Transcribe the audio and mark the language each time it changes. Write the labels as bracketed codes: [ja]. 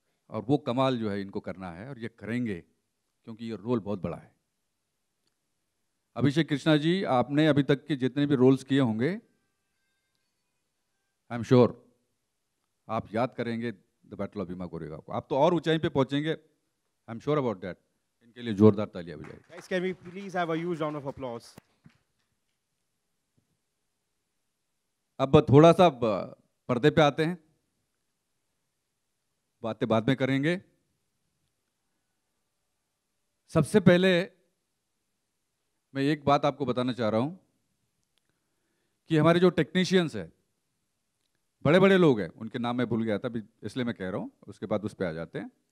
[hi] और वो कमाल जो है इनको करना है, और ये करेंगे क्योंकि ये रोल बहुत बड़ा है. अभिषेक कृष्णा जी, आपने अभी तक के जितने भी रोल्स किए होंगे, [en] I am sure [hi] आप याद करेंगे the battle of Bhima Koregaon को. आप तो और ऊंचाई पे पहुंचेंगे, [en] I am sure about that. [hi] इनके लिए जोरदार तालियां बजाइए. [en] Guys, can we please have a huge round of applause? [hi] अब थोड़ा सा पर्दे पे आते हैं, बातें बाद में करेंगे. सबसे पहले मैं एक बात आपको बताना चाह रहा हूं कि हमारे जो टेक्नीशियंस हैं, बड़े बड़े लोग हैं, उनके नाम मैं भूल गया था अभी, इसलिए मैं कह रहा हूं, उसके बाद उस पर आ जाते हैं.